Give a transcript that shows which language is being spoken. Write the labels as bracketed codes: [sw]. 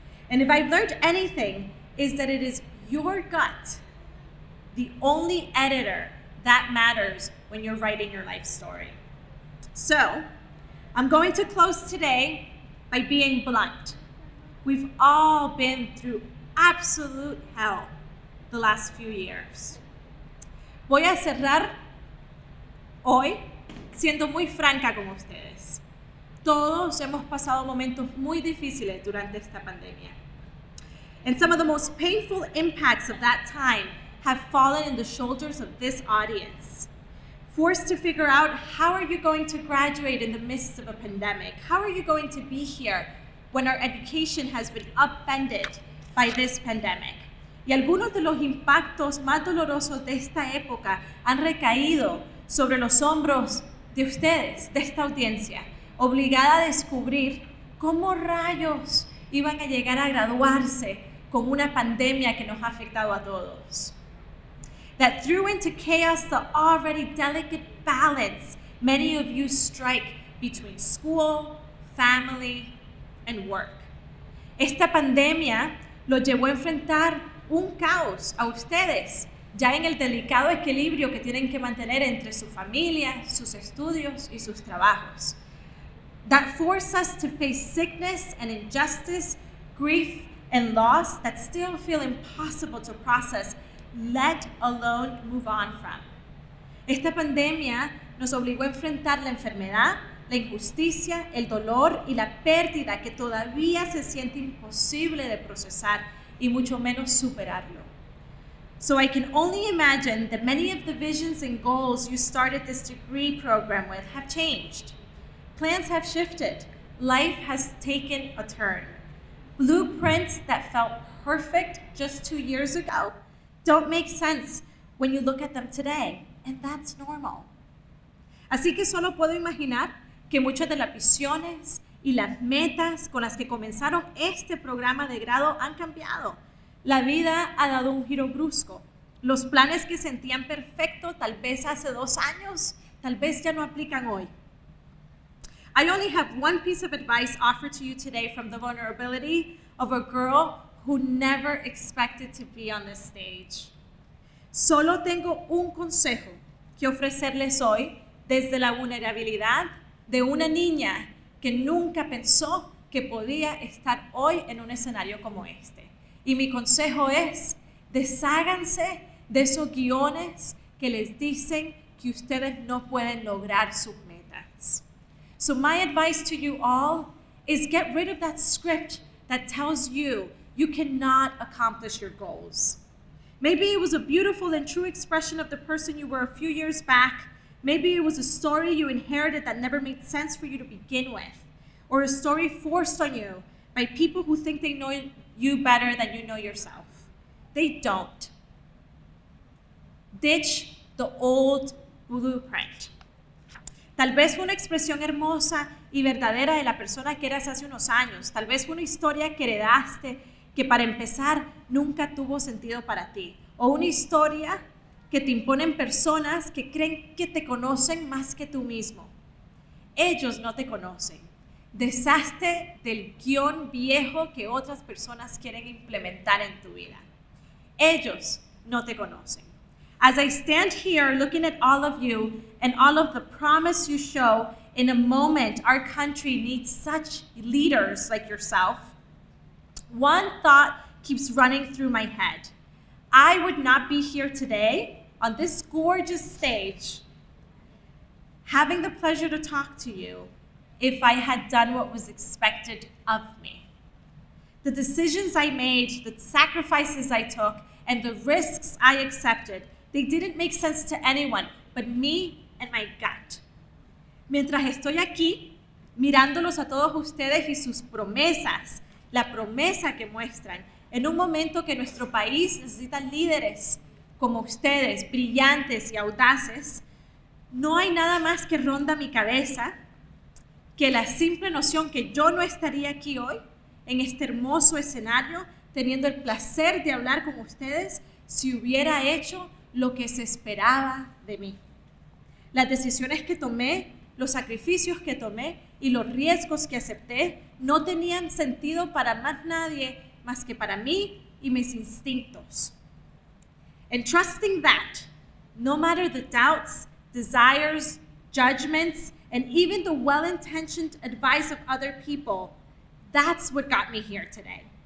[en] And if I've learned anything, is that it is your gut, the only editor that matters when you're writing your life story. So, I'm going to close today by being blunt. We've all been through absolute hell the last few years. [es] Voy a cerrar hoy siendo muy franca con ustedes. Todos hemos pasado momentos muy difíciles durante esta pandemia. [en] And some of the most painful impacts of that time have fallen in the shoulders of this audience. Forced to figure out, how are you going to graduate in the midst of a pandemic? How are you going to be here when our education has been upended by this pandemic? [es] Y algunos de los impactos más dolorosos de esta época han recaído sobre los hombros de ustedes, de esta audiencia, obligada a descubrir cómo rayos iban a llegar a graduarse con una pandemia que nos ha afectado a todos. [en] That threw into chaos the already delicate balance many of you strike between school, family, and work. [es] Esta pandemia los llevó a enfrentar un caos a ustedes, ya en el delicado equilibrio que tienen que mantener entre su familia, sus estudios y sus trabajos. [en] That forced us to face sickness and injustice, grief and loss that still feel impossible to process, let alone move on from. [es] Esta pandemia nos obligó a enfrentar la enfermedad, la injusticia, el dolor y la pérdida que todavía se siente imposible de procesar y mucho menos superarlo. [en] So I can only imagine that many of the visions and goals you started this degree program with have changed. Plans have shifted. Life has taken a turn. Blueprints that felt perfect just 2 years ago don't make sense when you look at them today, and that's normal. [es] Así que solo puedo imaginar que muchas de las visiones y las metas con las que comenzaron este programa de grado han cambiado. La vida ha dado un giro brusco. Los planes que sentían perfectos tal vez hace 2 años, tal vez ya no aplican hoy. [en] I only have one piece of advice offered to you today from the vulnerability of a girl who never expected to be on this stage. [es] Solo tengo un consejo que ofrecerles hoy desde la vulnerabilidad de una niña que nunca pensó que podía estar hoy en un escenario como este. Y mi consejo es, desháganse de esos guiones que les dicen que ustedes no pueden lograr sus metas. [en] So my advice to you all is get rid of that script that tells you you cannot accomplish your goals. Maybe it was a beautiful and true expression of the person you were a few years back. Maybe it was a story you inherited that never made sense for you to begin with, or a story forced on you by people who think they know you better than you know yourself. They don't. Ditch the old blueprint. [es] Tal vez fue una expresión hermosa y verdadera de la persona que eras hace unos años. Tal vez fue una historia que heredaste que para empezar nunca tuvo sentido para ti. O una historia que te imponen personas que creen que te conocen más que tú mismo. Ellos no te conocen. Deshazte del guión viejo que otras personas quieren implementar en tu vida. Ellos no te conocen. [en] As I stand here looking at all of you and all of the promise you show, in a moment our country needs such leaders like yourself. One thought keeps running through my head. I would not be here today on this gorgeous stage having the pleasure to talk to you if I had done what was expected of me. The decisions I made, the sacrifices I took, and the risks I accepted, they didn't make sense to anyone but me and my gut. [es] Mientras estoy aquí, mirándolos a todos ustedes y sus promesas, la promesa que muestran, en un momento que nuestro país necesita líderes como ustedes, brillantes y audaces, no hay nada más que ronda mi cabeza que la simple noción que yo no estaría aquí hoy, en este hermoso escenario, teniendo el placer de hablar con ustedes, si hubiera hecho lo que se esperaba de mí. Las decisiones que tomé, los sacrificios que tomé y los riesgos que acepté no tenían sentido para más nadie más que para mí y mis instintos. [en] And trusting that, no matter the doubts, desires, judgments, and even the well-intentioned advice of other people, that's what got me here today.